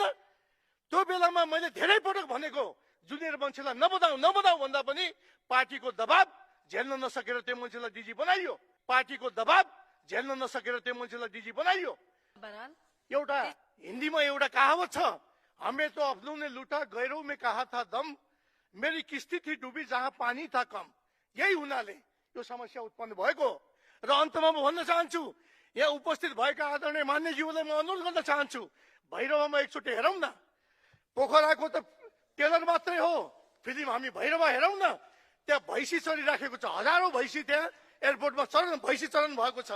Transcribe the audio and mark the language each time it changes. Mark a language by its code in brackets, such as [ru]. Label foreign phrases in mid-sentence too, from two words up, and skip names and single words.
[ne] त्यो बेलामा मैले धेरै पटक भनेको जुनियर मान्छेलाई नबनाऊ भन्दा पनि पार्टीको दबाब झेल्न नसकेर त्यो मान्छेलाई डिजी बनाइयो। पार्टीको दबाब झेल्न नसकेर त्यो मान्छेलाई डिजी बनाइयो। एउटा हिन्दीमा एउटा कहावत छ, [hi] हमें तो अपनों ने लूटा, गैरों में कहा था दम, मेरी किस्ती थी डूबी जहां पानी था कम। [ne] यही हुनाले यो समस्या उत्पन्न भएको। र अन्तमा म भन्न चाहन्छु, यहाँ उपस्थित भएका आदरणीय मान्यज्यूलाई म अनुरोध गर्न चाहन्छु, भैरवमा एकचोटि हेरौँ न। पोखराको त टेलर मात्रै हो, फिल्म हामी भैरवमा हेरौँ न। त्यहाँ भैँसी चरिराखेको छ, हजारौं भैँसी त्यहाँ एयरपोर्टमा भैँसी चरण भएको छ।